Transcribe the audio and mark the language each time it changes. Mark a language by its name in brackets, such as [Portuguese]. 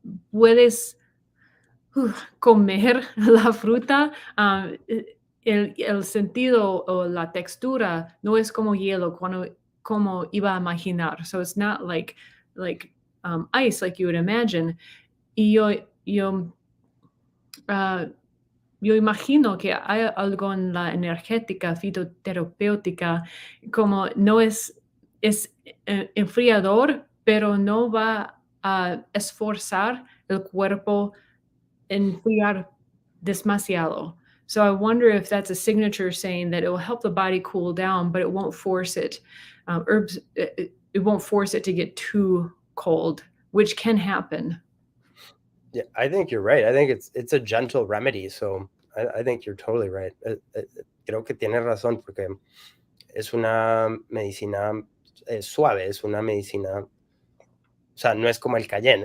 [Spanish] Puedes comer la fruta, el sentido o la textura no es como hielo como iba a imaginar. [English] So it's not like ice like you would imagine. [Spanish] Y yo imagino que hay algo en la energética fitoterapéutica como no es enfriador, pero no va a esforzar el cuerpo enfriar demasiado. [English] So I wonder if that's a signature saying that it will help the body cool down, but it won't force it. Herbs, it won't force it to get too cold, which can happen. Yeah, I think you're right. I think it's a gentle remedy. So I think you're totally right. [Spanish] Creo que tienes razón porque es una medicina suave, es una medicina, o sea, no es como el cayenne.